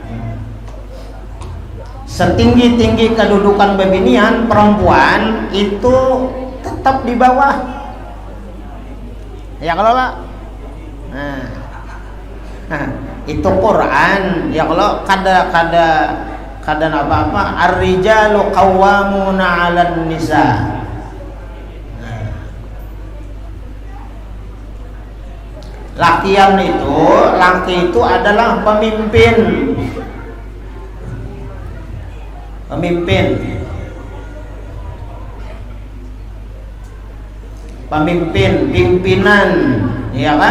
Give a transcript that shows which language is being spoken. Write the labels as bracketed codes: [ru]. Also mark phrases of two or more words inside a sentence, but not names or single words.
[bjn] Setinggi-tinggi kedudukan bebinian, perempuan itu tetap di bawah. Ya kalau Pak. Nah, itu Quran. Ya kalau kada apa-apa. [ar] الرجال قوامون على النساء. [bjn] Laki itu adalah pemimpin, pimpinan, ya kan?